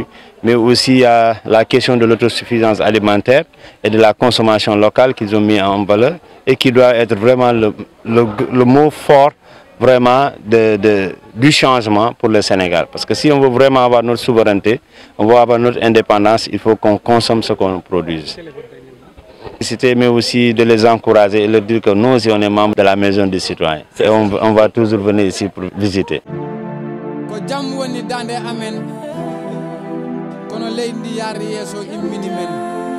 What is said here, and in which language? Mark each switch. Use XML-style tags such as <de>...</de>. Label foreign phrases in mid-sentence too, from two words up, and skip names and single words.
<fr>Mais aussi, il y a la question de l'autosuffisance alimentaire et de la consommation locale qu'ils ont mis en valeur et qui doit être vraiment le mot fort vraiment du changement pour le Sénégal. Parce que si on veut vraiment avoir notre souveraineté, on veut avoir notre indépendance, il faut qu'on consomme ce qu'on produise. Mais aussi de les encourager et leur dire que nous aussi on est membres de la maison des citoyens. Et on va toujours venir ici pour visiter.</fr> <ff>Ko jam woni dande amen kono leydi yaari yeso immini men</ff>